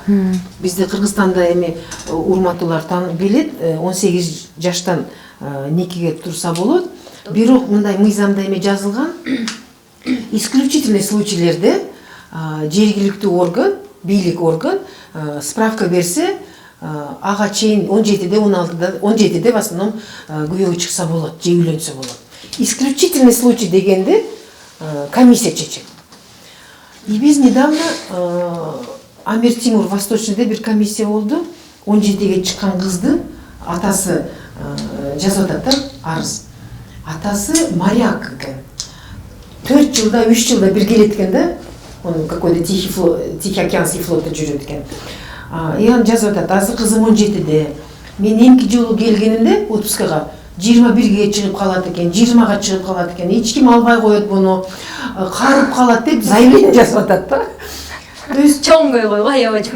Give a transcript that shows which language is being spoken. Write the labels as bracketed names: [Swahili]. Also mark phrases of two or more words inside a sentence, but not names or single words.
[Kyrgyz] Бизде Кыргызстанда эми урматтуулар билет, 18 жаштан некеге турса болот. Бирок мындай мыйзамда эме жазылган, [Russian] исключительный случайлерде [Kyrgyz] жергиликтүү орган, бийлик орган справка берсе, ага чейин 17-де, 17-де [Russian] в основном [Kyrgyz] күйөөгө чыкса болот, же үйлөнсө болот. [Russian] Исключительный случай [Kyrgyz] дегенде комиссия чечет. И биз недавно Амир Тимур Восточныйда бир комиссия болду. 17-ге чыккан кызды атасы жазып атат да, арыз. Атасы моряк экен. 4 жылда, 3 жылда бир келет экен да. [Russian] Он какой-то Тихий океанский флотта [Kyrgyz] жүрөт экен. И аны жазып атат, азыр кызым 17-де. Мен эмки жолу келгенимде отпускага 21-ге чыгып калат экен, 20-га чыгып калат экен. Эч ким албай коет буну. Карып калат деп заявление жазып атат да. [Russian] То есть [Kyrgyz] Чоң көйгөй го, аябай чоң.